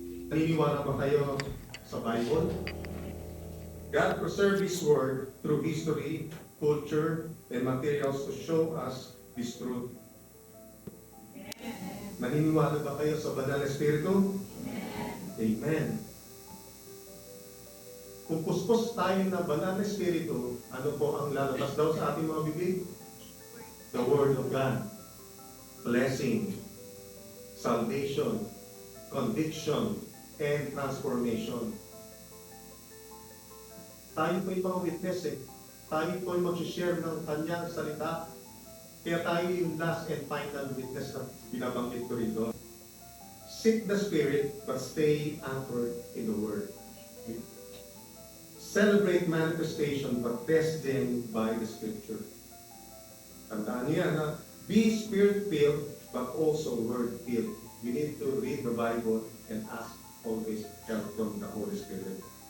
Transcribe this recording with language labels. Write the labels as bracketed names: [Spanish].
[Filipino] Naniniwala ba kayo sa Bible? [English] God preserved His Word through history, culture, and materials to show us this truth. [Filipino] Naniniwala ba kayo sa Banal na Espiritu? Amen. Kung puspos tayo na Banal na Espiritu, ano po ang lalabas daw sa ating mga bibig? [English] The Word of God. Blessing, salvation, conviction, and transformation. [Filipino] Tayo po'y mga witness eh. Tayo po'y mag-share ng kanyang salita. Kaya tayo yung [English] last and final witness [Filipino] na binabanggit ko rin doon. [English] Seek the Spirit, but stay anchored in the Word. Celebrate manifestation, but test them by the Scripture. [Filipino] Tandaan niyo yan, ha? [English] Be Spirit-filled, but also Word-filled. We need to read the Bible and ask always help from the Holy Spirit.